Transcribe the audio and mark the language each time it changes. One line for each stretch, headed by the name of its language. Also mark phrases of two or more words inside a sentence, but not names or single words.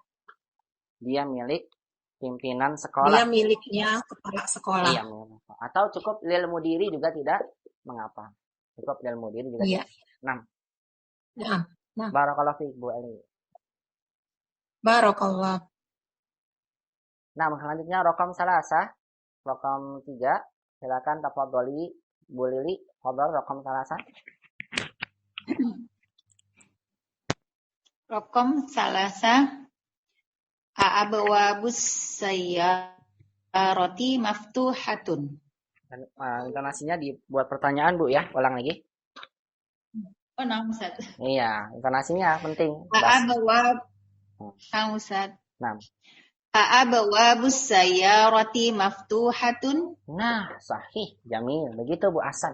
Indonesian: Dia milik pimpinan sekolah. Dia miliknya kepala sekolah. Iya, atau cukup
Arabic: للمدير
Indonesian: juga tidak mengapa. Cukup
Arabic: للمدير
Indonesian: juga. Iya. 6.
Arabic: بارك الله فيك Bu Eli. بارك الله.
Indonesian: Nah, selanjutnya
Arabic: رقم ثلاثة,
Indonesian: rokom 3.
Arabic: Silakan tafadholi Bu Lili, فضل رقم ثلاثة. رقم ثلاثة أبواب السيارة مفتوحة.
Indonesian: Dan, intonasinya dibuat pertanyaan Bu ya, ulang lagi. Oh, nah, Ustaz. Iya, intonasinya penting. Ustaz. Nah.
Arabic: أبواب السيارة مفتوحة.
Indonesian: Nah,
Arabic: صحيح، جميل.
Indonesian: Begitu Bu Hasan.